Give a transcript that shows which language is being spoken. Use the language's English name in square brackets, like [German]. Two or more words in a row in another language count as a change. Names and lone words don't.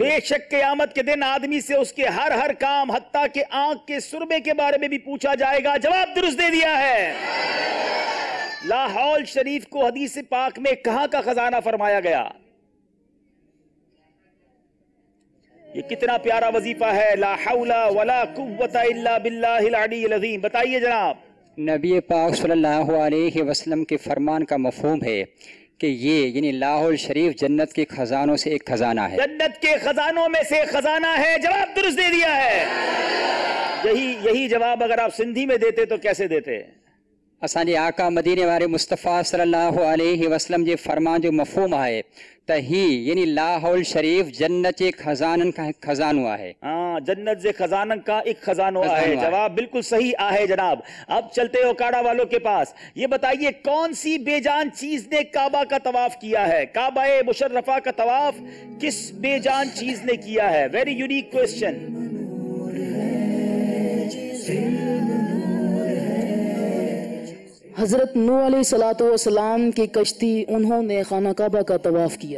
[Urdu] بے شک قیامت کے دن آدمی سے اس کے ہر کام حتیٰ کہ آنکھ کے سرمے کے بارے میں بھی پوچھا جائے گا۔ جواب درست دے دیا ہے۔ لاحول شریف کو حدیث پاک میں کہاں کا خزانہ فرمایا گیا؟ یہ کتنا پیارا وظیفہ ہے, [Arabic] لا حول ولا قوة إلا بالله العلي العظيم. [Urdu] بتائیے جناب. نبی پاک [Arabic] صلى الله عليه وسلم [Urdu] کے فرمان کا مفہوم ہے کہ یہ یعنی لاحول شریف جنت کے خزانوں سے ایک خزانہ ہے. جنت کے خزانوں میں سے خزانہ ہے، جواب درست دے دیا ہے. یہی جواب اگر آپ سندھی میں دیتے تو کیسے دیتے? [Sindhi] असांजे आका मदीने वारे मुस्तफ़ा [Arabic] सल्लल्लाहु अलैहि वसल्लम [Sindhi] जे फरमान जो मफ़हूम आहे त ही यानी लाहौल शरीफ जन्नत जे खजानन का एक खजानो आहे। हाँ, जन्नत जे खजानन का एक खजानो आहे। जवाब बिल्कुल सही आहे जनाब। [Urdu] اب چلتے ہو کاڑا والوں کے پاس۔ یہ بتائیے کون سی بے جان چیز نے کعبہ کا طواف کیا ہے? کعبہ مشرفہ کا طواف کس بے جان چیز نے کیا ہے? [English] Very unique question. [Urdu] حضرت نوح علیہ السلام کی کشتی، انہوں نے خانہ کعبہ کا طواف کیا.